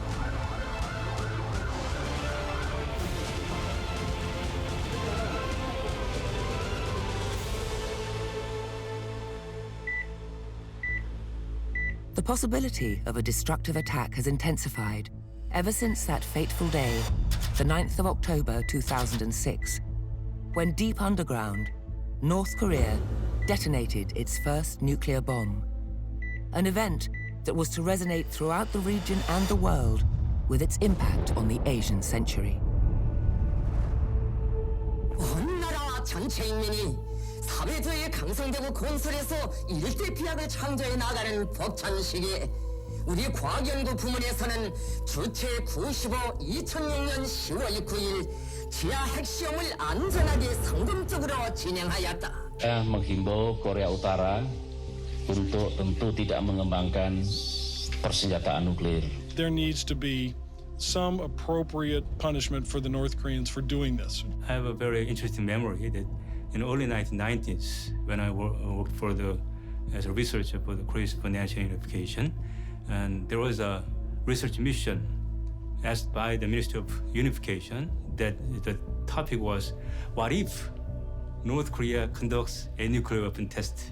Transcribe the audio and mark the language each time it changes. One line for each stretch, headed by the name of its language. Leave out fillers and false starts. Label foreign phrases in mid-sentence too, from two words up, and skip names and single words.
English: The possibility of a destructive attack has intensified ever since that fateful day, the 9th of October 2006, when deep underground, North Korea detonated its first nuclear bomb. An event that was to resonate throughout the region and the world with its impact on the Asian century.
Korean: 온 나라 전체 인민이 사회주의 강성되고 건설해서 일대 비약을 창조해 나가는 벅찬 시기에 우리 과학연구 부문에서는 주체 95 2006년 10월 9일 지하 핵시험을 안전하게 성공적으로 진행하였다.
Indonesian: Menghimbau Korea Utara untuk tentu tidak mengembangkan persenjataan nuklir.
English: There needs to be some appropriate punishment for the North Koreans for doing this. I have a very interesting memory that in the early 1990s, when I worked as a researcher for the Korea's financial unification, and there was a research mission asked by the Ministry of Unification that the topic was, what if North Korea conducts a nuclear weapon test?